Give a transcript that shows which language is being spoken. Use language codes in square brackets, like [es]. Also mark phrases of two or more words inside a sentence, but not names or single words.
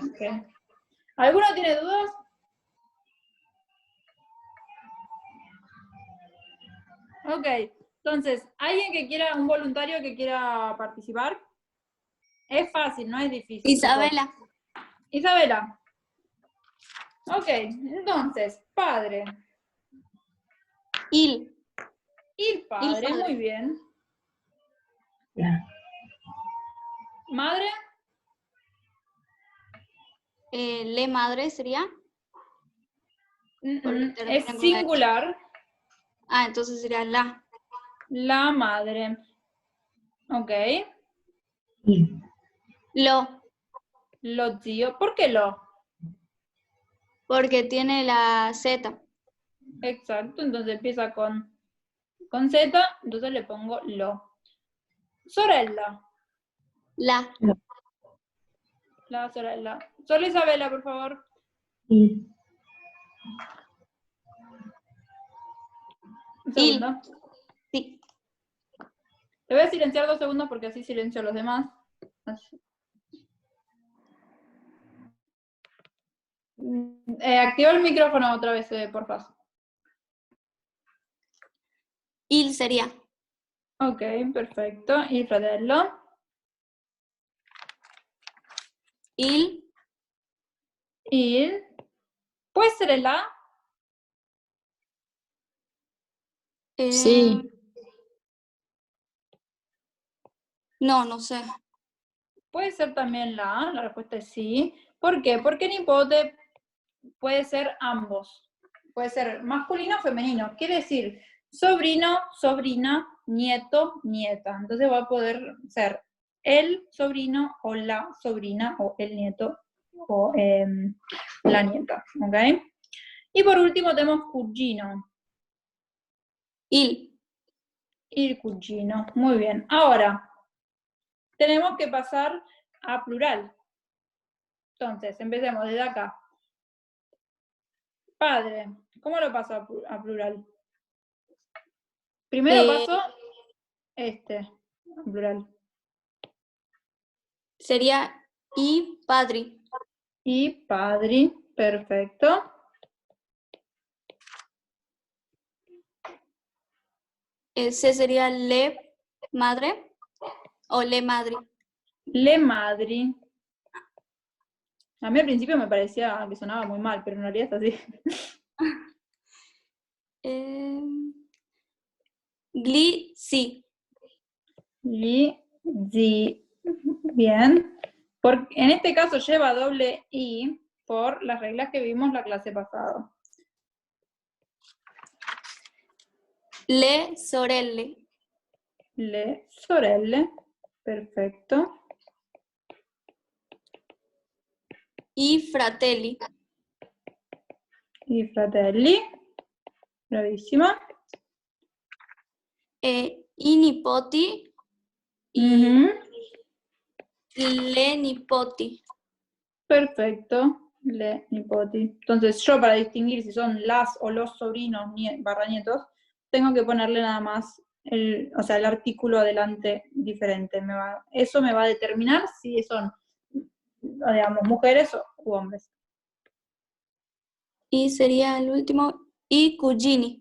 [es] Ok. ¿Alguno tiene dudas? Ok. Entonces, ¿alguien que quiera, un voluntario que quiera participar? Es fácil, no es difícil, chicos. Isabela. Isabela. Ok, entonces, [it] padre. Il. Il padre, padre. [es] muy bien. Madre. [it] Le madre sería. [es] Porque Es termina con la H. singular. Ah, entonces sería la. La madre. Ok. [it] Lo. [es] Lo tío. ¿Por qué lo? Porque tiene la Z. Exacto. Entonces empieza con Z. Entonces le pongo lo. [it] Sorella. La. La sorella. [es] Solo Isabela, por favor. [it] Il. [es] Un [it] Il. [es] segundo. Sí. Te voy a silenciar 2 segundos porque así silencio a los demás. Así. Activa el micrófono otra vez, por favor. Il sería. Ok, perfecto. [it] Il fratello. Il. Il. [es] ¿Puede ser el A? [it] Sì. [es] No, no sé. Puede ser también la A. La respuesta es sí. ¿Por qué? Porque en hipote puede ser ambos. Puede ser masculino o femenino. Quiere decir sobrino, sobrina, nieto, nieta. Entonces va a poder ser el sobrino o la sobrina o el nieto o la nieta. ¿Ok? Y por último tenemos cugino. [it] Il. Il cugino. [es] Muy bien. Ahora, tenemos que pasar a plural. Entonces, empecemos desde acá. Padre. ¿Cómo lo paso a plural? Primero paso a plural. Sería [it] I padri. [es] Y padri, perfecto. Ese sería [it] le madre [es] o [it] le madri. Le madri. [es] A mí al principio me parecía que sonaba muy mal, pero en realidad es así. [it] Gli sí. [es] Li, zi. Bien. En este caso lleva doble I por las reglas que vimos la clase pasada. [it] Le sorelle. Le sorelle. Perfecto. I fratelli. I fratelli. Bravissima. I nipoti. Mhm. Le nipoti. Perfecto. le nipoti. [es] Entonces yo para distinguir si son las o los sobrinos barra nietos, tengo que ponerle nada más el artículo adelante diferente. Eso me va a determinar si son, digamos, mujeres u hombres. Y sería el último, y cugini.